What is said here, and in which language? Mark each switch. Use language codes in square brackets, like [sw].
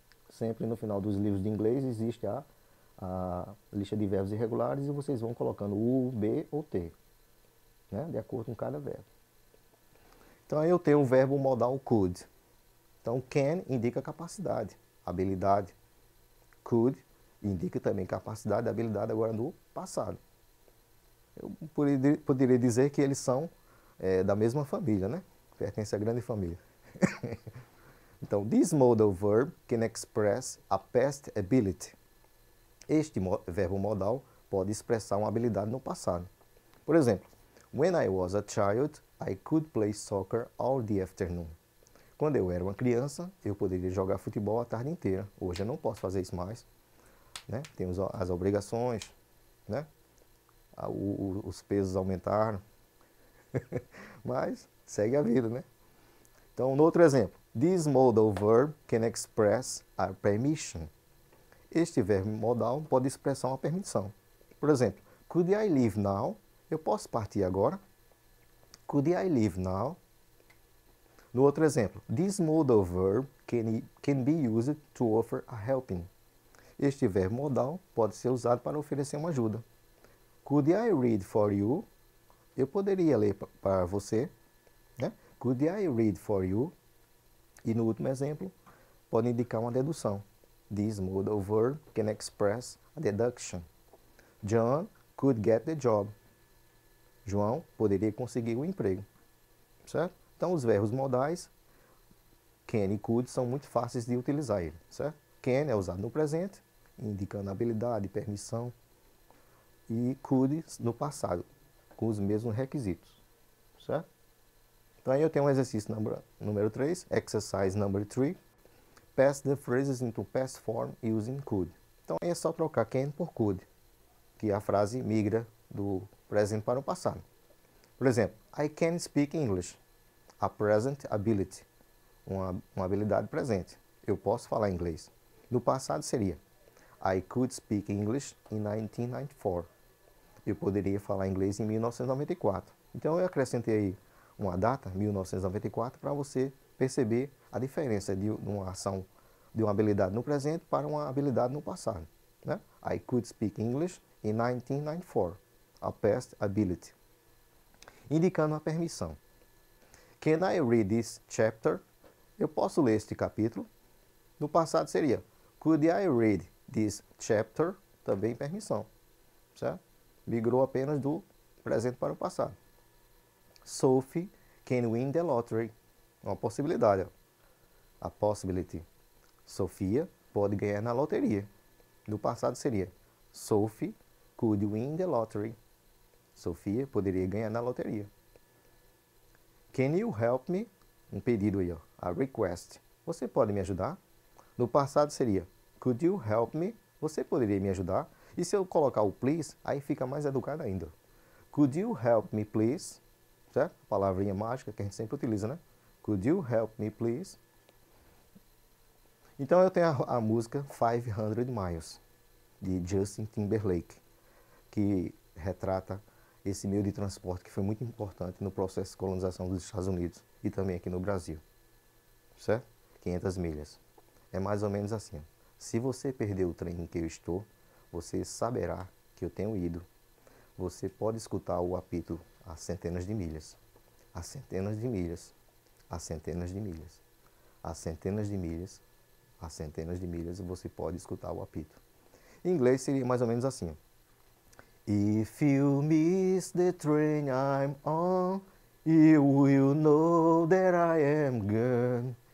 [pt] Sempre no final dos livros de inglês existe a lista de verbos irregulares e vocês vão colocando U, B ou T, né, de acordo com cada verbo. Então aí eu tenho o verbo modal could. Então, can indica capacidade, habilidade. Could indica também capacidade, habilidade agora no passado. Eu poderia dizer que eles são da mesma família, né? Pertencem à grande família. Então, [en] this modal verb can express a past ability. [pt] Este verbo modal pode expressar uma habilidade no passado. Por exemplo, [en] when I was a child, I could play soccer all the afternoon. [pt] Quando eu era uma criança, eu poderia jogar futebol a tarde inteira. Hoje eu não posso fazer isso mais, né? Temos as obrigações, né? Os pesos aumentaram, mas segue a vida, né? Então, no outro exemplo, [en] this modal verb can express a permission. [pt] Este verbo modal pode expressar uma permissão. Por exemplo, [en] could I leave now? [pt] Eu posso partir agora? [en] Could I leave now? [pt] No outro exemplo, [en] this modal verb can be used to offer a helping. [pt] Este verbo modal pode ser usado para oferecer uma ajuda. [en] Could I read for you? [pt] Eu poderia ler para você, né? [en] Could I read for you? [pt] E no último exemplo, pode indicar uma dedução. [en] This modal verb can express a deduction. John could get the job. [pt] João poderia conseguir o emprego. Certo? Então, os verbos modais, can e could, são muito fáceis de utilizar ele. Certo? Can é usado no presente, indicando habilidade, permissão. E could no passado, com os mesmos requisitos. Certo? Então, aí eu tenho um exercício número 3, [en] exercise number 3. Pass the phrases into past form using could. [pt] Então, aí é só trocar can por could, que a frase migra do presente para o passado. [en] Por exemplo, I can speak English. A present ability, [pt] uma habilidade presente. Eu posso falar inglês. No passado seria [en] I could speak English in 1994. [pt] Eu poderia falar inglês em 1994. Então, eu acrescentei aí uma data, 1994, para você perceber a diferença de uma ação, de uma habilidade no presente para uma habilidade no passado. Né? [en] I could speak English in 1994. A past ability. [pt] Indicando a permissão. [en] Can I read this chapter? [pt] Eu posso ler este capítulo. No passado seria [en] could I read this chapter? [pt] Também permissão. Certo? Migrou apenas do presente para o passado. [en] Sophie can win the lottery. [pt] Uma possibilidade. Ó. [en] A possibility. [pt] Sofia pode ganhar na loteria. No passado seria [en] Sophie could win the lottery. [pt] Sofia poderia ganhar na loteria. [en] Can you help me? [pt] Um pedido aí, ó. [en] A request. [pt] Você pode me ajudar? No passado seria [en] could you help me? [pt] Você poderia me ajudar? E se eu colocar o please, aí fica mais educado ainda. [en] Could you help me, please? [pt] Certo? Palavrinha mágica que a gente sempre utiliza, né? [en] Could you help me, please? [pt] Então eu tenho a música 500 Miles, de Justin Timberlake, que retrata esse meio de transporte que foi muito importante no processo de colonização dos Estados Unidos e também aqui no Brasil. Certo? 500 milhas. É mais ou menos assim. Se você perdeu o trem em que eu estou, você saberá que eu tenho ido. Você pode escutar o apito a centenas de milhas. A centenas de milhas. A centenas de milhas. A centenas de milhas. A centenas de milhas você pode escutar o apito. Em inglês seria mais ou menos assim. [en] If you miss the train I'm on, you will know that I am gone.